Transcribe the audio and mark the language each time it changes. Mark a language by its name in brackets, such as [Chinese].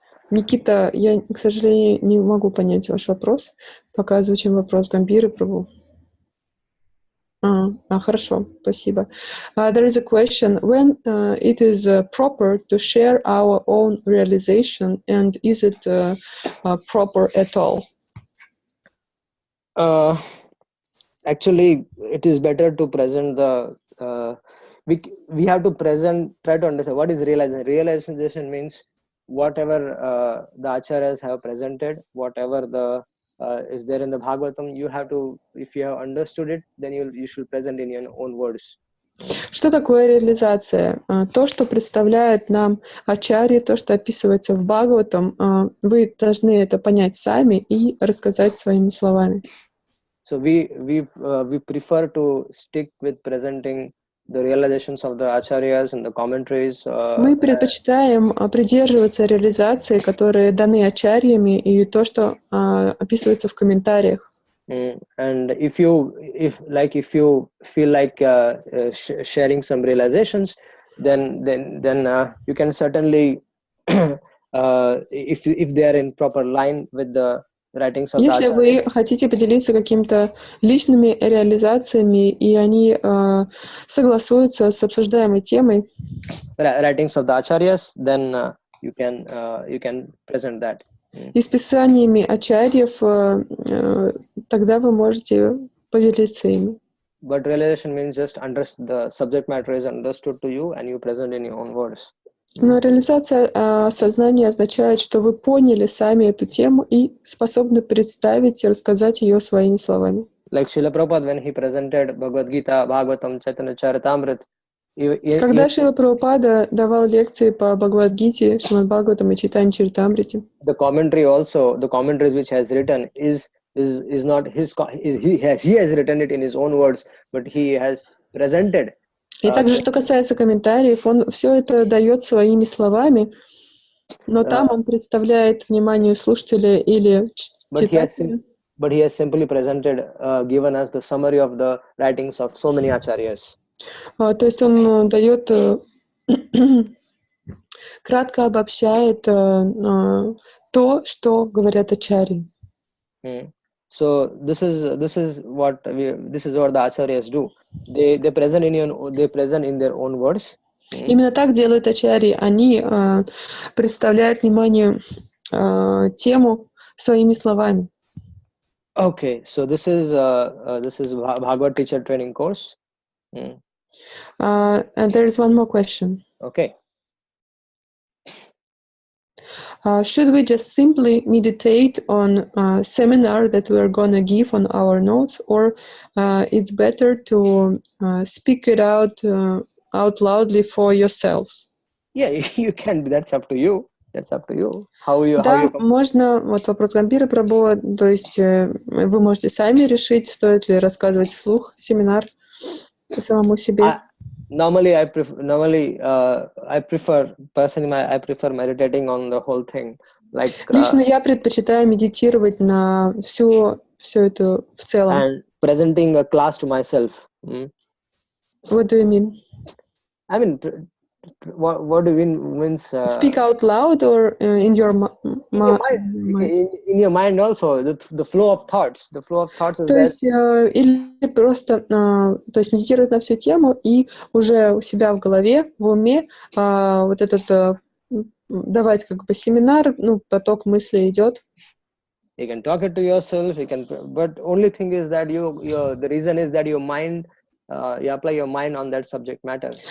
[Russian] Никита, я, к сожалению, не могу понять ваш вопрос. Пока озвучим вопрос Гамбиры Прабу. Хорошо, спасибо. [English] There is a question, when it is proper to share our own realization, and is it proper at all? Actually, it is better to present the we have to try to understand what is realization. Realization means whatever the acharyas have presented, whatever the is there in the Bhagavatam, you have to, if you have understood it, then you should present in your own words. [Russian] Что такое реализация? То, что представляет нам ачарьи, то, что описывается в Бхагаватам, вы должны это понять сами и рассказать своими словами. [English] So we prefer to stick with presenting the realizations of the acharyas and the commentaries. [Russian] Мы предпочитаем придерживаться реализации, которые даны ачарьями, и то, что описывается в комментариях. [English] And if you feel like sharing some realizations, then you can certainly if they are in proper line with the writings of [Russian] Если [English] the [Russian] вы хотите поделиться какими-то личными реализациями, и они согласуются с обсуждаемой темой, [English] writings of the acharyas, then you can present that. [Russian] И с писаниями ачарьев, тогда вы можете поделиться ими. [English] But realization means just the subject matter is understood to you and you present in your own words. [Russian] Но реализация сознания означает, что вы поняли сами эту тему и способны представить и рассказать ее своими словами. [English] Like Srila Prabhupada, when he presented Bhagavad Gita, Bhagavatam, Chaitanya Charitamrita, [Russian] когда Шрила Прабхупада давал лекции по Бхагавад-гите, Шримад Бхагаватам и Чайтанья Чаритамрите, [English] the commentaries which has written is not his, he has written it in his own words, but he has presented. [Russian] И также, что касается комментариев, он все это дает своими словами, но там он представляет вниманию слушателя или читателя. [English] But he has simply presented, given us the summary of the writings of so many acharyas. [Russian] То есть он дает, кратко обобщает то, что говорят ачарьи. [English] So this is what the acharyas do. They present in their own words. [Russian] Именно так делают ачарьи. Они представляют вниманию тему своими словами. [English] Okay, so this is Bhagavad Teacher Training Course. And there is one more question. Okay. Should we just simply meditate on a seminar that we are going to give on our notes, or it's better to speak it out loudly for yourselves? Yeah, you can. That's up to you. [Russian] Да, можно. Вот вопрос Гамбиры Прабhu. То есть вы можете сами решить, стоит ли рассказывать вслух семинар самому себе. [English] Normally, I prefer meditating on the whole thing. Like [Russian] лично я предпочитаю медитировать на все это в целом. [English] And presenting a class to myself. What do you mean? I mean, what do you mean means? Speak out loud or in your mind? In your mind also, the flow of thoughts. The flow of thoughts is [Russian] То есть или просто, то есть медитировать на всю тему и уже у себя в голове, в уме вот этот давать как бы семинар, поток мыслей идет. [English] You can talk it to yourself. You can, but only thing is that the reason is that your mind, you apply your mind on that subject matter.